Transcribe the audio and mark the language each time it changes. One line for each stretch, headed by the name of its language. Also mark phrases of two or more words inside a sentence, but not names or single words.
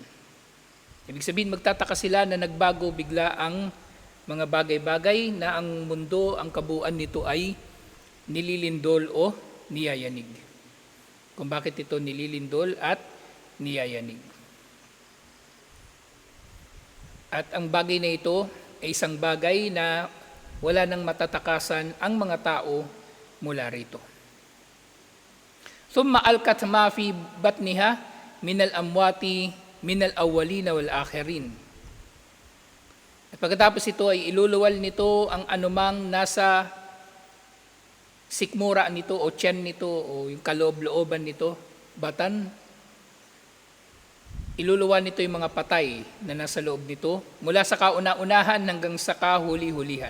Filipino: Ibig sabihin, magtataka sila na nagbago bigla ang mga bagay-bagay na ang mundo, ang kabuuan nito ay nililindol o niyayanig. Kung bakit ito nililindol at niyayanig. At ang bagay na ito ay isang bagay na wala nang matatakasan ang mga tao mula rito.
Arabic: ثم ألقت ما في بطنها من الأموات من الأولين والآخرين.
Filipino: At pagkatapos ito ay iluluwal nito ang anumang nasa sikmura nito o tiyan nito o yung kaloob-looban nito, batan. Iluluwal nito yung mga patay na nasa loob nito mula sa kauna-unahan hanggang sa kahuli-hulihan.